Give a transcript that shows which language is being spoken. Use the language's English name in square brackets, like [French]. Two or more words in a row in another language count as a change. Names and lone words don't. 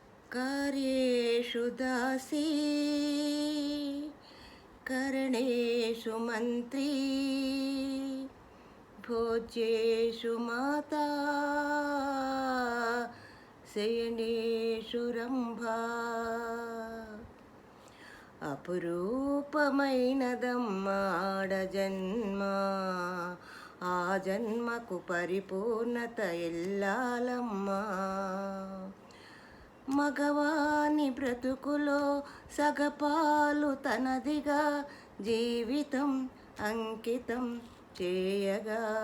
[Sanskrit] कार्येषु दासी करणेषु मन्त्री भोज्येषु माता शयनेषु रम्भा [Telugu] అపురూపమైనదమ్మాడ జన్మ ఆ జన్మకు పరిపూర్ణత ఇల్లాలమ్మా మగవాని బ్రతుకులో సగపాలు తనదిగా జీవితం అంకితం చేయగా